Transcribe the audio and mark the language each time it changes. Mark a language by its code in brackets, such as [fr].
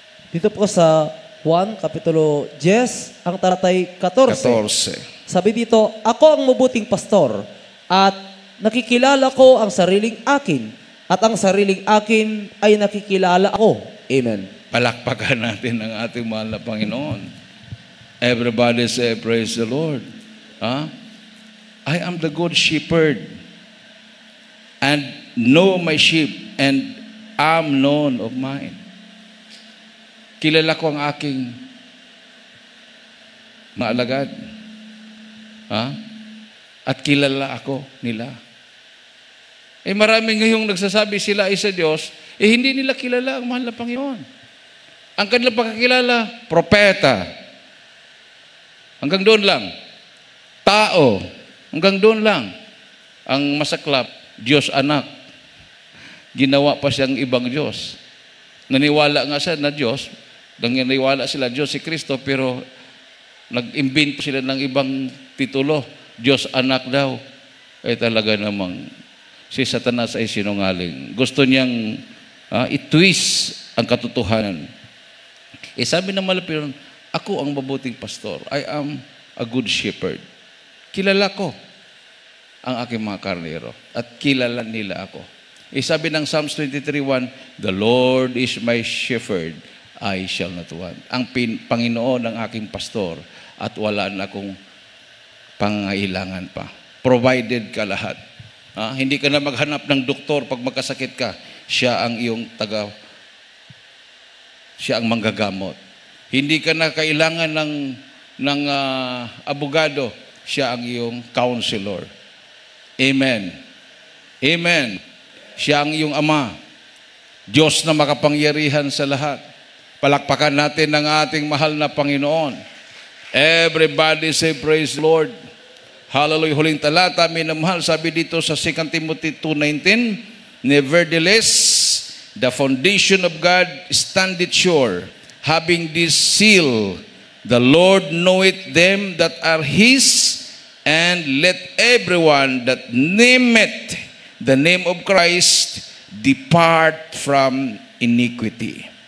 [tl] Dito po sa Juan, Kapitulo 10, ang talatay 14. Sabi dito, ako ang mabuting pastor at nakikilala ko ang sariling akin at ang sariling akin ay nakikilala ako. Amen. Palakpakan natin ang ating mahal na Panginoon. [en] Everybody say, praise the Lord. I am the good shepherd and know my sheep, and am known of mine. [tl] Kilala ko ang aking mga alagad. At kilala ako nila. Marami ngayong nagsasabi sila ay sa Diyos, hindi nila kilala ang mahal na Panginoon. Ang kanilang pagkakilala, propeta. Hanggang doon lang. Tao. Hanggang doon lang. Ang masaklap, Diyos anak. Ginawa pa siyang ibang Diyos. Naniwala nga siya na Diyos. Naniwala sila Diyos si Kristo, pero nag-invent sila ng ibang titulo. Diyos anak daw. Talaga namang si Satanas ay sinungaling. Gusto niyang i-twist ang katotohanan. Sabi ng malapitan, ako ang mabuting pastor. [en] I am a good shepherd. [tl] Kilala ko ang aking mga karnero at kilala nila ako. Sabi ng [en] Psalms 23:1, the Lord is my shepherd, I shall not want. [tl] Ang Panginoon ang aking pastor at wala na akong pangailangan pa. Provided ka lahat. Hindi ka na maghanap ng doktor pag magkasakit ka. Siya ang iyong siya ang manggagamot. Hindi ka na kailangan ng abogado. Siya ang iyong counselor. Amen. Amen. Siya ang iyong ama. Diyos na makapangyarihan sa lahat. Palakpakan natin ang ating mahal na Panginoon. [en] Everybody say praise the Lord. Hallelujah. [tl] Huling talata, minamahal, sabi dito sa [en] 2 Timothy 2:19, nevertheless, the foundation of God standeth sure, having this seal, the Lord knoweth them that are His, and let everyone that nameth the name of Christ depart from iniquity.